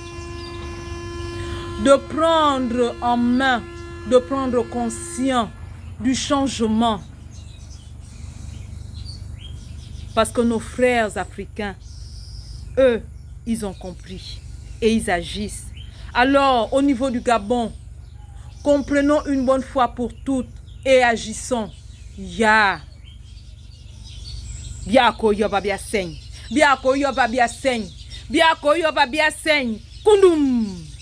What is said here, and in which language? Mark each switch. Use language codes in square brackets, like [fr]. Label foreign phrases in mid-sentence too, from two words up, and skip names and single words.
[fr] De prendre en main, de prendre conscience du changement. Parce que nos frères africains, eux, ils ont compris et ils agissent. Alors, au niveau du Gabon, comprenons une bonne fois pour toutes et agissons. Ya. Biako yoba bia seigne. Biako yoba bia seigne. Biako yoba bia seigne. Kundum.